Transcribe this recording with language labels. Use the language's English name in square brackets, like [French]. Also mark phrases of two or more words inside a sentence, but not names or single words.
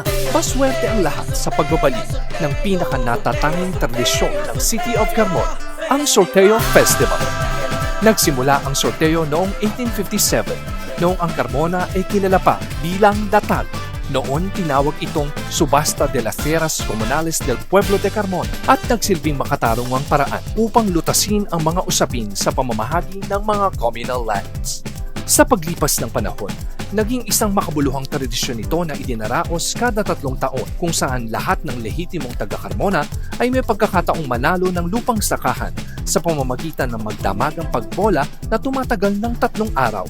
[Filipino] Paswerte ang lahat sa pagbabalik ng pinakanatatanging tradisyon ng City of Carmona, ang Sorteo Festival. Nagsimula ang sorteo noong 1857, noong ang Carmona ay kilala pa bilang Datag. Noon tinawag itong Subasta de las Tierras Comunales del Pueblo de Carmona at nagsilbing makatarungang paraan upang lutasin ang mga usapin sa pamamahagi ng mga [English] communal lands. [Filipino] Sa paglipas ng panahon, naging isang makabuluhang tradisyon ito na idinaraos kada 3 taon kung saan lahat ng lehitimong taga-Carmona ay may pagkakataong manalo ng lupang sakahan sa pamamagitan ng magdamagang pagbola na tumatagal ng 3 araw.